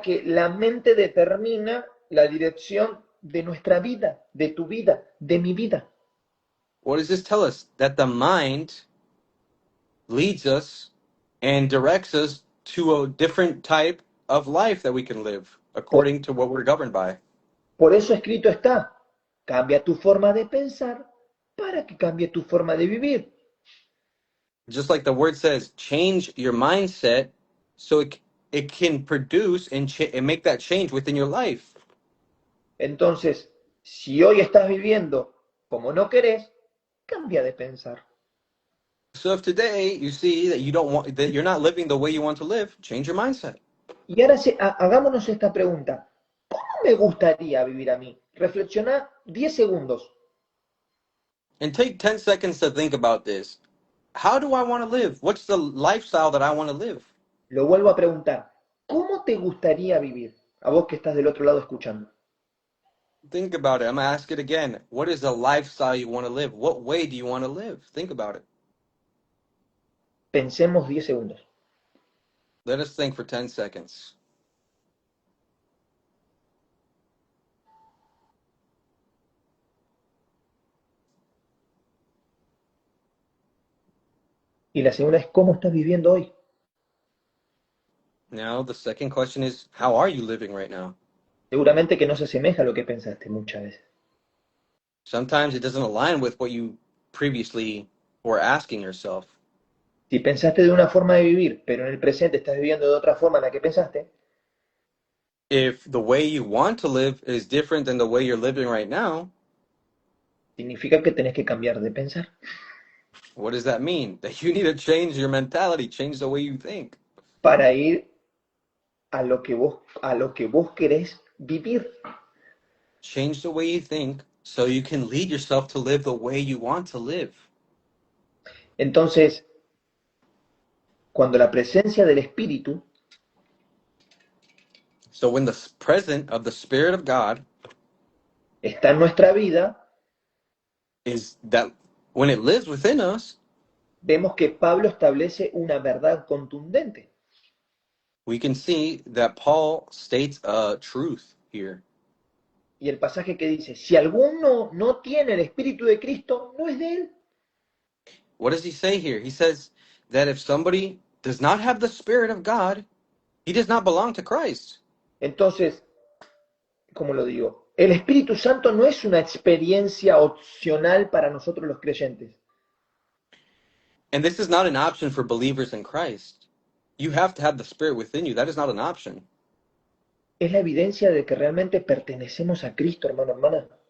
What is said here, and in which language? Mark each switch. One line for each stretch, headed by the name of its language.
Spanish: que la mente determina la dirección de nuestra vida, de tu vida, de mi vida.
English: What does this tell us? That the mind leads us and directs us to a different type of life that we can live according to what we're governed by.
Spanish: Por eso escrito está, cambia tu forma de pensar para que cambie tu forma de vivir.
English: Just like the word says, change your mindset so it can produce and make that change within your life.
Spanish: Entonces, si hoy estás viviendo como no querés, cambia de pensar.
English: So if today you see that you're not living the way you want to live, change your mindset.
Spanish: Y ahora hagámonos esta pregunta. ¿Cómo me gustaría vivir a mí? Reflexiona 10 segundos.
English: And take 10 seconds to think about this. How do I want to live? What's the lifestyle that I want to live?
Spanish: Lo vuelvo a preguntar. ¿Cómo te gustaría vivir? A vos que estás del otro lado escuchando.
English: Think about it. I'm going to ask it again. What is the lifestyle you want to live? What way do you want to live? Think about it.
Spanish: Pensemos 10 segundos.
English: Let us think for 10 seconds.
Spanish: Y la segunda es, ¿cómo estás viviendo hoy?
English: Now, the second question is, how are you living right now?
Spanish: Seguramente que no se asemeja a lo que pensaste muchas veces.
English: Sometimes it doesn't align with what you previously were asking yourself.
Spanish: Si pensaste de una forma de vivir, pero en el presente estás viviendo de otra forma en la que pensaste.
English: If the way you want to live is different than the way you're living right now,
Spanish: significa que tenés que cambiar de pensar.
English: What does that mean? That you need to change your mentality, change the way you think.
Spanish: Para ir a lo que vos querés vivir.
English: Change the way you think so you can lead yourself to live the way you want to live.
Spanish: Entonces, cuando la presencia del Espíritu
English: So when the presence of the Spirit of God
Spanish: está en nuestra vida,
English: is that when it lives within us,
Spanish: vemos que Pablo establece una verdad contundente.
English: we can see that Paul states a truth here.
Spanish: Y el pasaje que dice, si alguno no tiene el Espíritu de Cristo, no es de él.
English: What does he say here? He says that if somebody does not have the Spirit of God, he does not belong to Christ.
Spanish: Entonces, ¿cómo lo digo? El Espíritu Santo no es una experiencia opcional para nosotros los creyentes.
English: And this is not an option for believers in Christ. You have to have the Spirit within you. That is not an option.
Spanish: Es la evidencia de que realmente pertenecemos a Cristo, hermano, hermana.